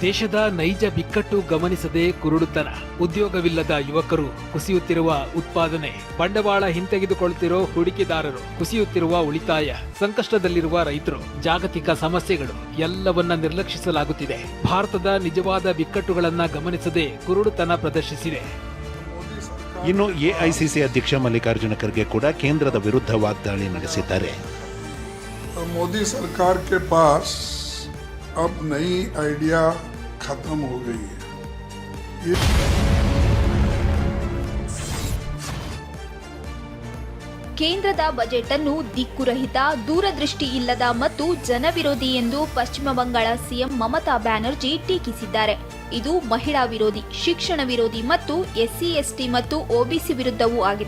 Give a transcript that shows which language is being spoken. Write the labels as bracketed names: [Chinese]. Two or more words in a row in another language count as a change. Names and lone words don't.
[Kannada] ದೇಶದ ನೈಜ ಬಿಕ್ಕಟ್ಟು ಗಮನಿಸದೆ ಕುರುಡುತನ, ಉದ್ಯೋಗವಿಲ್ಲದ ಯುವಕರು, ಕುಸಿಯುತ್ತಿರುವ ಉತ್ಪಾದನೆ, ಬಂಡವಾಳ ಹಿಂತೆಗೆದುಕೊಳ್ಳುತ್ತಿರೋ ಹೂಡಿಕೆದಾರರು, ಕುಸಿಯುತ್ತಿರುವ ಉಳಿತಾಯ, ಸಂಕಷ್ಟದಲ್ಲಿರುವ ರೈತರು, ಜಾಗತಿಕ ಸಮಸ್ಯೆಗಳು ಎಲ್ಲವನ್ನ ನಿರ್ಲಕ್ಷಿಸಲಾಗುತ್ತಿದೆ. ಭಾರತದ ನಿಜವಾದ ಬಿಕ್ಕಟ್ಟುಗಳನ್ನ ಗಮನಿಸದೆ ಕುರುಡುತನ ಪ್ರದರ್ಶಿಸಿದೆ. ಇನ್ನು ಎಐಸಿಸಿ ಅಧ್ಯಕ್ಷ ಮಲ್ಲಿಕಾರ್ಜುನ ಖರ್ಗೆ ಕೂಡ ಕೇಂದ್ರದ ವಿರುದ್ಧ ವಾಗ್ದಾಳಿ ನಡೆಸಿದ್ದಾರೆ. [Hindi] मोदी सरकार के पास अब नई आइडिया खत्म हो गई है. [Kannada] ಕೇಂದ್ರದ ಬಜೆಟ್ ಅನ್ನು ದಿಕ್ಕುರಹಿತ, ದೂರದೃಷ್ಟಿ ಇಲ್ಲದ ಮತ್ತು ಜನವಿರೋಧಿ ಎಂದು ಪಶ್ಚಿಮ ಬಂಗಾಳ ಸಿಎಂ ಮಮತಾ ಬ್ಯಾನರ್ಜಿ ಟೀಕಿಸಿದ್ದಾರೆ. ಇದು ಮಹಿಳಾ ವಿರೋಧಿ, ಶಿಕ್ಷಣ ವಿರೋಧಿ ಮತ್ತು ಎಸ್ಸಿ/ಎಸ್ಟಿ ಮತ್ತು ಒಬಿಸಿ ವಿರುದ್ಧವೂ ಆಗಿದೆ.